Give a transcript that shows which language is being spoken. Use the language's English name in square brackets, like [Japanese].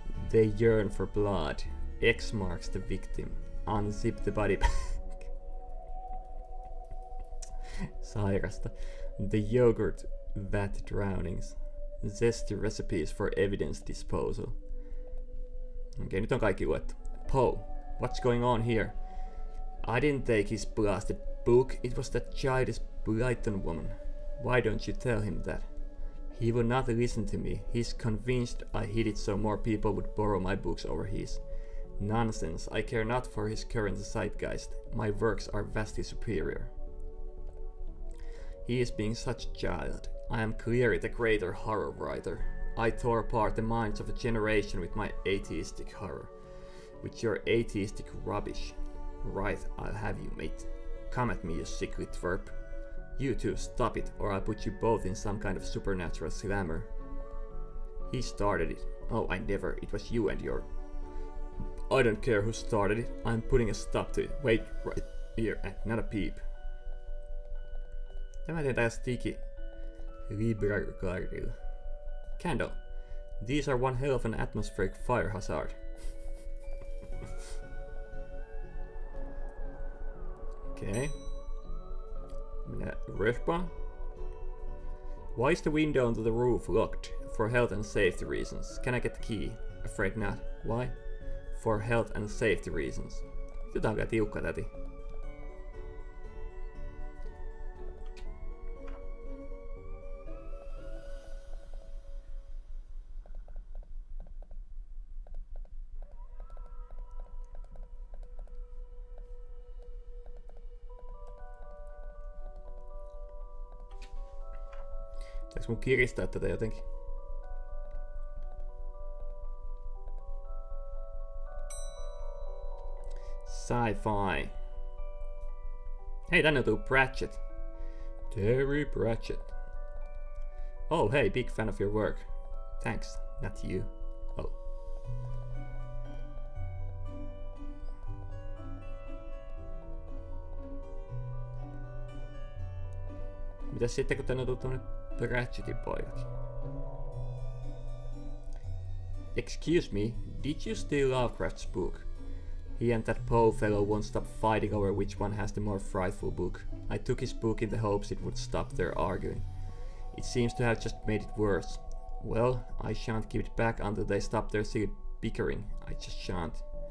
[English] They yearn for blood. X marks the victim. Unzip the body bag. [Finnish] Sairasta. [English] The yogurt vat drownings. Zesty recipes for evidence disposal. [Finnish] Okei, nyt on kaikki luettu. [English] Poe, what's going on here? I didn't take his blasted book. It was that childish Brighton woman. Why don't you tell him that? He will not listen to me. He's convinced I hid it so more people would borrow my books over his. Nonsense. I care not for his current zeitgeist. My works are vastly superior. He is being such a child. I am clearly the greater horror writer. I tore apart the minds of a generation with my atheistic horror. With your atheistic rubbish. Right, I'll have you, mate. Come at me, you sickly twerp. You two, stop it, or I'll put you both in some kind of supernatural slammer. He started it. Oh, I never. It was you and your... I don't care who started it. I'm putting a stop to it. Wait, right here, and not a peep. [Finnish] Tämä tehdään sticky Libra-cardilla. [English] Candle. These are one hell of an atmospheric fire hazard. Okay. [Finnish] Minä [English] respawn. Why is the window onto the roof locked? For health and safety reasons. Can I get the key? Afraid not. Why? For health and safety reasons. [Finnish] Nyt on kyllä tiukka täti. Pitääks mun kiristää tätä jotenkin? Sci-fi. Hei, tänne tuu Pratchett. [English] Terry Pratchett. Oh, hey, big fan of your work. Thanks, not you. Oh. [Finnish] Mitäs sitten, kun tänne tuu tämmönen Pratchettin poikakin? [English] Excuse me, did you steal Lovecraft's book? He and that Poe fellow won't stop fighting over which one has the more frightful book. I took his book in the hopes it would stop their arguing. It seems to have just made it worse. Well, I shan't give it back until they stop their silly bickering. I just shan't.